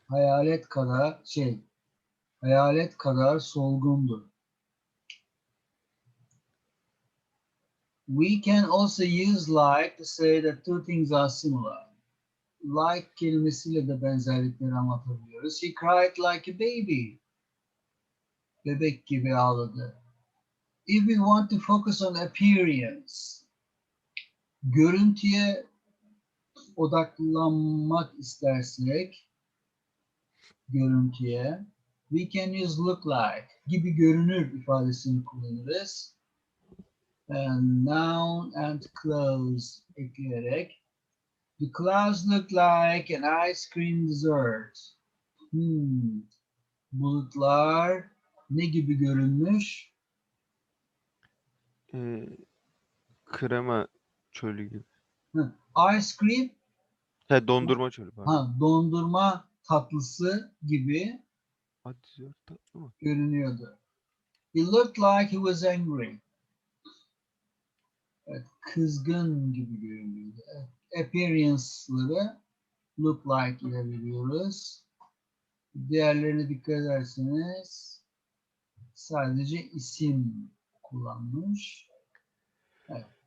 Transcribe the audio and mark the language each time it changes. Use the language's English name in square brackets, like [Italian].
[Turkish] hayalet kadar hayalet kadar solgundu. [English] We can also use like to say that two things are similar. [Turkish] Like kelimesiyle de benzerlikleri anlatabiliyoruz. [English] He cried like a baby. [Turkish] Bebek gibi ağladı. [English] If we want to focus on appearance, [Turkish] görüntüye odaklanmak istersek, görüntüye, [English] we can use look like, [Turkish] gibi görünür ifadesini kullanırız. [English] And noun and clothes [Turkish] ekleyerek, [English] the clouds look like an ice cream dessert. [Turkish] Bulutlar ne gibi görünmüş? Krema çölü gibi. [English] Ice cream, [Turkish] Dondurma çölü pardon. dondurma tatlısı gibi Hadi tatlı mı? görünüyordu. [English] He looked like he was angry. [Turkish] Evet, kızgın gibi görünüyordu. Evet, appearance'ları look like ile veriyoruz. Diğerlerine dikkat ederseniz sadece isim kullanmış. Evet.